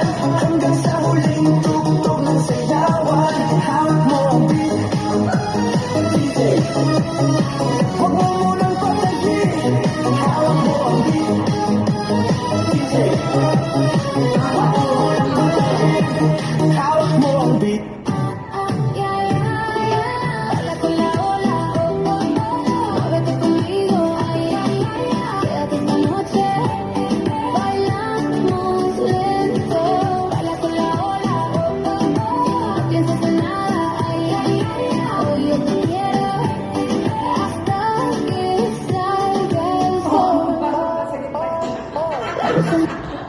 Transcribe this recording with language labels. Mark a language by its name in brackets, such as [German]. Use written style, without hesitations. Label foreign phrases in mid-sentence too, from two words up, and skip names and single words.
[Filipino] Hanggang sa huling tugtog ng sayawan. Hawak mo ang beat, DJ, huwag mo munang patayin. Hawak mo ang beat, DJ, huwag mo munang patayin. Hawak mo ang beat. [Spanish] Baila con la ola, muévete conmigo, quédate esta noche, bailamos lento. Baila con la ola, no pienses en nada, hoy yo te quiero hasta que salga el sol.